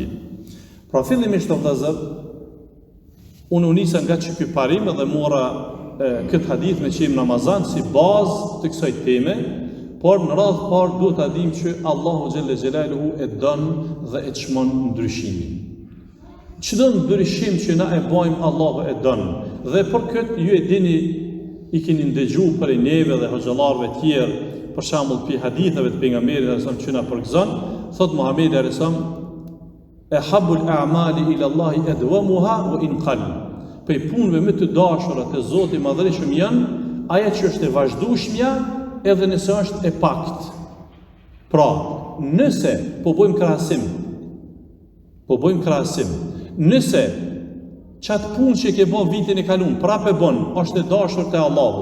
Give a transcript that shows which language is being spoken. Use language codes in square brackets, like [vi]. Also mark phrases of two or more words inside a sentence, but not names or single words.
[sq] Pra fillimisht vëllezër, unë nisa nga ky parim dhe mora këtë hadith me qenë Ramazan si bazë të kësaj teme, por në radhë parë duhet ta dimë që Allahu [ar] جل جلاله [sq] e don dhe e çmon ndryshimin. Çdo ndryshim që na e bëjmë Allahu e don. Dhe për këtë ju e dini, i keni ndëgjuar për neve dhe hoxhallarëve të tjerë, për shembull pi haditheve të pejgamberit [ar] صلى الله عليه وسلم [sq] që na përgëzon, thot Muhamedi [ar] صلى الله عليه وسلم أحب الأعمال إلى الله أدومها وإن قل. [sq] Për punëve më të dashura të Zotit madhërisëm janë ajo që është e vazhdueshmja edhe nëse është e pakt. Pra, nëse po bëjmë krahasim, nëse qatë punë që ke bën vitin e kalum, prapë bën, është e dashur te Allahu.